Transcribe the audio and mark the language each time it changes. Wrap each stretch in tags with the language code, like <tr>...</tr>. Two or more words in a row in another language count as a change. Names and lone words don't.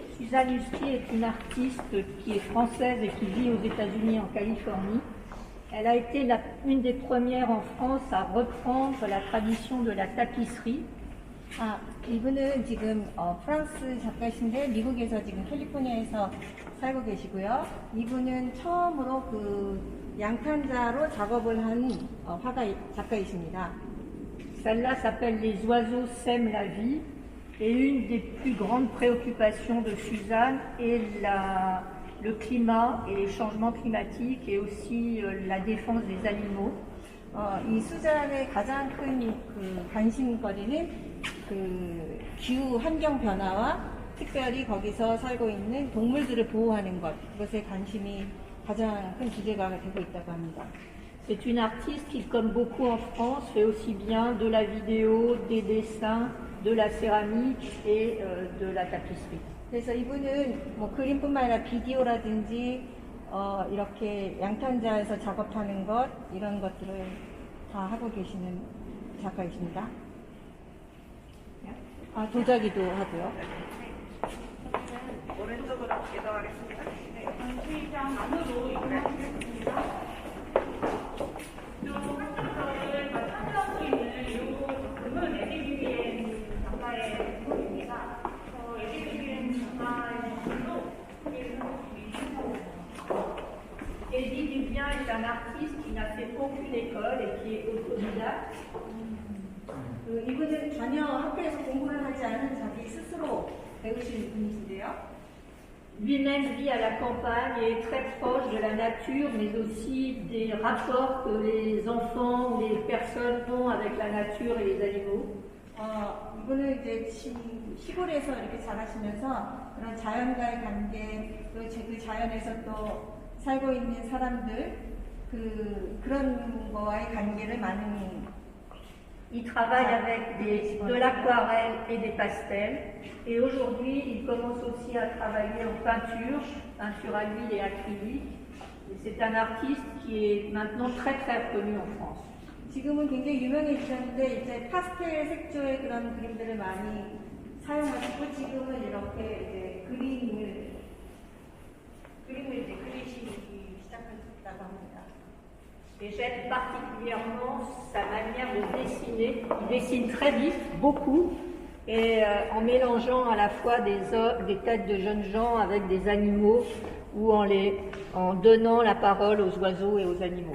<fr>Suzanne Husty est une artiste qui est française et qui vit aux États-Unis en Californie. Elle a été une des premières en France à reprendre la tradition de la tapisserie.</fr> <ko>아, 이분은 지금 프랑스 작가신데 미국에서 지금 캘리포니아에서 살고 계시고요. 이분은 처음으로 그 양탄자로 작업을 한 작가이십니다.</ko> <fr>Celle-là s'appelle Les oiseaux sèment la vie. Et une des plus grandes préoccupations de Suzanne est le climat et les changements climatiques et aussi la défense des animaux.</fr> <ko>이 수잔의 가장 큰 그 관심거리는 그 기후 환경 변화와 특별히 거기서 살고 있는 동물들을 보호하는 것, 그것에 관심이 가장 큰 주제가 되고 있다고 합니다.</ko> <fr>C'est une artiste qui, comme beaucoup en France, fait aussi bien de la vidéo, des dessins, de la céramique et de la tapisserie.</fr> <ko>그래서 이분은 뭐 그림뿐만 아니라 비디오라든지 이렇게 양탄자에서 작업하는 것 이런 것들을 다 하고 계시는 작가이십니다. 도자기도 하고요. 오른쪽으로 이동하겠습니다. 네, 전시장 안으로 이동하겠습니다. 이 한쪽을 참여하고 있는 이 작품은 에디 비비엔 작가의 작품입니다. 에디 비비엔 작가의 작품도 소개를 하고 있습니다.</ko> <fr>Edith Vivien est un artiste qui n'a fait aucune école et qui est autodidacte.</fr> <ko>이분은 전혀 학교에서 공부를 하지 않은 자기 스스로 배우신 분이신데요.</ko> <fr>Lui-même vit à la campagne et est très proche de la nature, mais aussi des rapports que les enfants ou les personnes ont avec la nature et les animaux.</fr> <ko>이분은 이제 시골에서 이렇게 자라시면서 그런 자연과의 관계, 또 그 자연에서 또 살고 있는 사람들, 그런 거와의 관계를 많은</ko> <fr>Il travaille avec de l'aquarelle et des pastels. Et aujourd'hui, il commence aussi à travailler en peinture à l'huile et acrylique. Et c'est un artiste qui est maintenant très très reconnu en France.</fr> <ko>지금은 굉장히 유명해지셨는데 이제 파스텔 색조의 그런 그림들을 많이 사용하시고 지금은 이렇게 이제 그림을 이제 그리시기 시작하셨다고 합니다.</ko> <fr>Et j'aime particulièrement sa manière de dessiner. Il dessine très vite, beaucoup, et en mélangeant à la fois des têtes de jeunes gens avec des animaux ou en donnant la parole aux oiseaux et aux animaux.</fr>